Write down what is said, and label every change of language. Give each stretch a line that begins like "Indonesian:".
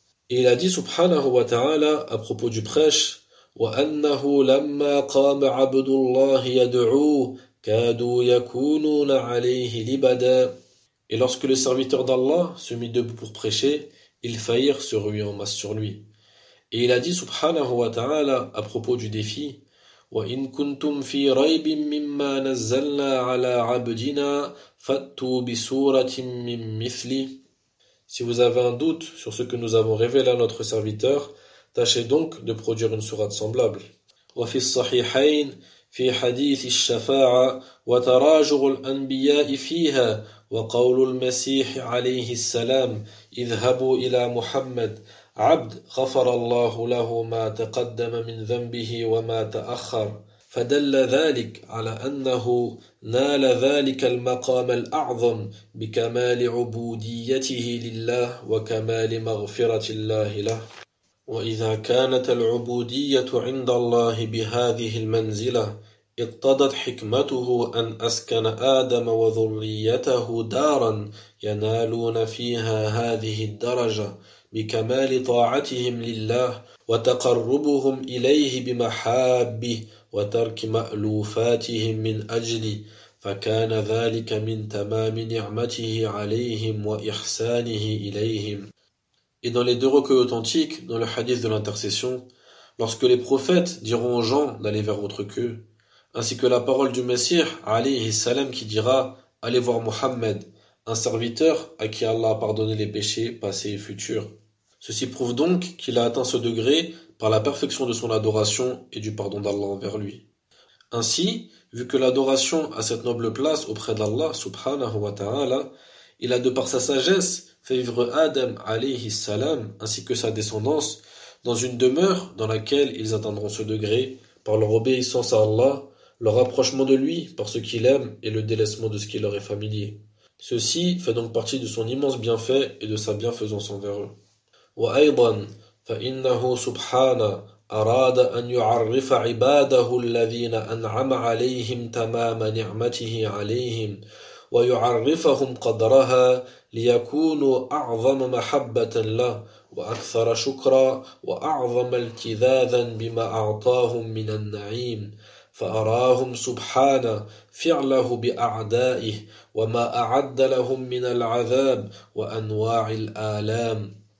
French: Et il a dit subhanahu wa ta'ala à propos du prêche,
Arabic: وأنه لما قام عبد الله يدعوه كادوا يكونون عليه لبدا.
French: Et lorsque le serviteur d'Allah se mit debout pour prêcher, ils faillirent se ruer en masse sur lui. Et il a dit subhanahu wa ta'ala à propos du défi,
Arabic: وَإِن كُنْتُمْ فِي رَيْبٍ مِمَّا نَزَّلْنَا عَلَىٰ عَبْدِنَا فَأْتُوا بِسُورَةٍ مِّن مِثْلِ.
French: Si vous avez un doute sur ce que nous avons révélé à notre serviteur, tâchez donc de produire une sourate semblable.
Arabic: وَفِي الصَّحِيحَيْنِ فِي حَدِيثِ الشَّفَاعَةِ وَتَرَاجُعُ الْأَنْبِيَاءِ فِيهَا وقول المسيح عليه السلام اذهبوا إلى محمد عبد غفر الله له ما تقدم من ذنبه وما تأخر فدل ذلك على أنه نال ذلك المقام الأعظم بكمال عبوديته لله وكمال مغفرة الله له وإذا كانت العبودية عند الله بهذه المنزلة اقتضت حكمته أن أسكن آدم وذريته دارا ينالون فيها هذه الدرجة بكمال طاعتهم لله وتقربهم إليه بمحابه وترك مألوفاتهم من أجله فكان ذلك من تمام نعمته عليهم وإحسانه إليهم.
French: Et dans les deux recueils authentiques, dans le hadith de l'intercession, lorsque les prophètes diront aux gens d'aller vers autre qu'eux, ainsi que la parole du Messie, alayhi salam, qui dira « Allez voir Mohammed, un serviteur à qui Allah a pardonné les péchés passés et futurs ». Ceci prouve donc qu'il a atteint ce degré par la perfection de son adoration et du pardon d'Allah envers lui. Ainsi, vu que l'adoration a cette noble place auprès d'Allah, subhanahu wa ta'ala, il a de par sa sagesse fait vivre Adam alayhi salam ainsi que sa descendance dans une demeure dans laquelle ils atteindront ce degré par leur obéissance à Allah, leur rapprochement de lui par ce qu'il aime et le délaissement de ce qui leur est familier. Ceci fait donc partie de son immense bienfait et de sa bienfaisance envers eux.
Arabic: وَأَيْضًا فَإِنَّهُ سُبْحَانَ أَرَادَ أَنْ يُعَرِّفَ عِبَادَهُ الَّذِينَ أَنْعَمَ عَلَيْهِمْ تَمَامَ نِعْمَتِهِ عَلَيْهِمْ وَيُعَرِّفَهُمْ قَدْرَهَا لِيَكُونُوا أَعْظَمَ مَحَبَّةً لَهُ وَأَكْثَرَ شُكْرًا وَأَعْظَمَ الْتِذَاذًا بِمَا أَعْطَاهُمْ مِنَ النَّعِيمِ فَأَرَاهُمْ سُبْحَانَ فِعْلَهُ بِأَعْدَائِهِ وَمَا أَعَدَّ لَهُمْ مِنَ الْعَذَابِ وَأَنْوَاعِ الْآلَامِ